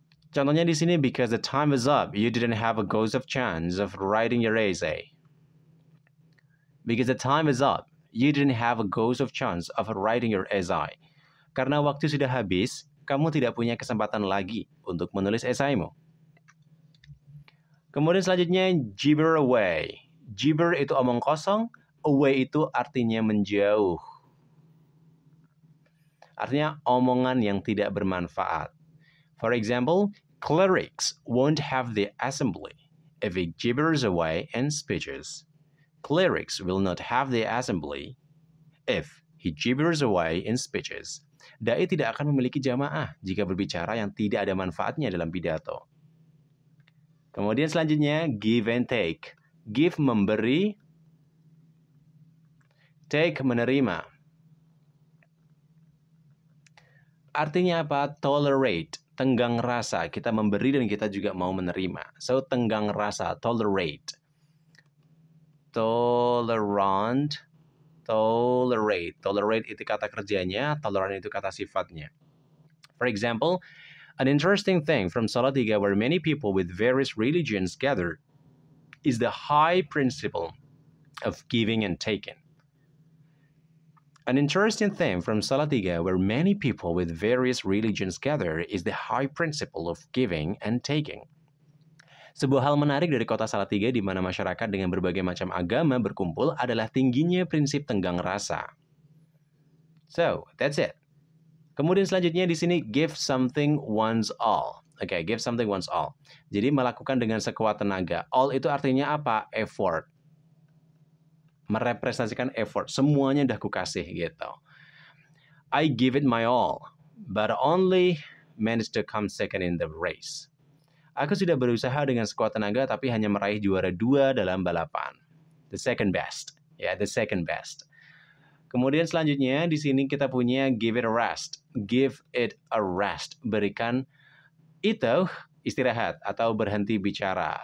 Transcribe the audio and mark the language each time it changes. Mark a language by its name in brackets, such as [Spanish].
[Indonesian] Contohnya di sini, [English] because the time is up, you didn't have a ghost of chance of writing your essay. Because the time is up, you didn't have a ghost of chance of writing your essay. [Indonesian] Karena waktu sudah habis, kamu tidak punya kesempatan lagi untuk menulis esaimu. Kemudian selanjutnya, gibber away. Gibber itu omong kosong, away itu artinya menjauh. Artinya omongan yang tidak bermanfaat. [English] For example, clerics won't have the assembly if he gibbers away in speeches. Clerics will not have the assembly if he gibbers away in speeches. [Indonesian] Dai tidak akan memiliki jamaah jika berbicara yang tidak ada manfaatnya dalam pidato. Kemudian selanjutnya, give and take. Give memberi, take menerima. Artinya apa? Tolerate, tenggang rasa. Kita memberi dan kita juga mau menerima. So, tenggang rasa, tolerate. [English] Tolerant, tolerate. [Indonesian] Tolerate itu kata kerjanya, tolerant itu kata sifatnya. [English] For example, an interesting thing from Salatiga where many people with various religions gather is the high principle of giving and taking. An interesting thing from Salatiga where many people with various religions gather is the high principle of giving and taking. [Indonesian] Sebuah hal menarik dari kota Salatiga di mana masyarakat dengan berbagai macam agama berkumpul adalah tingginya prinsip tenggang rasa. [English] So, that's it. [Indonesian] Kemudian selanjutnya di sini [English] give something once all. Oke, give something once all. [Indonesian] Jadi melakukan dengan sekuat tenaga. All itu artinya apa? Effort. Merepresentasikan effort. Semuanya udah kukasih gitu. [English] I give it my all, but only managed to come second in the race. [Indonesian] Aku sudah berusaha dengan sekuat tenaga tapi hanya meraih juara 2 dalam balapan. [English] The second best. [Indonesian] Ya, [English] the second best. [Indonesian] Kemudian selanjutnya di sini kita punya give it a rest. give it a rest. Berikan itu istirahat atau berhenti bicara.